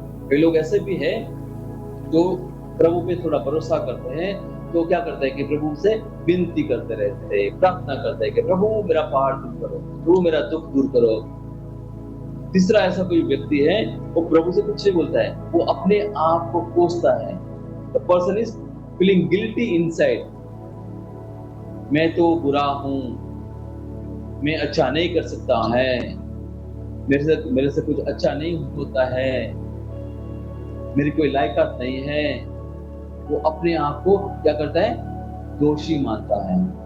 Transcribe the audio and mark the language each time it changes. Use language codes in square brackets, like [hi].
[hi] कई लोग ऐसे भी हैं जो प्रभु पे थोड़ा भरोसा करते हैं, तो क्या करते हैं कि प्रभु से विनती करते रहते हैं, प्रार्थना करते हैं कि प्रभु मेरा पहाड़ दूर करो, प्रभु मेरा दुख दूर करो। तीसरा ऐसा कोई व्यक्ति है, वो प्रभु से कुछ नहीं बोलता है, वो अपने आप को कोसता है। [en] The person is feeling guilty inside. [hi] मैं तो बुरा हूं, मैं अच्छा नहीं कर सकता है, मेरे से कुछ अच्छा नहीं होता है, मेरी कोई लायकात नहीं है। वो अपने आप को क्या करता है? दोषी मानता है।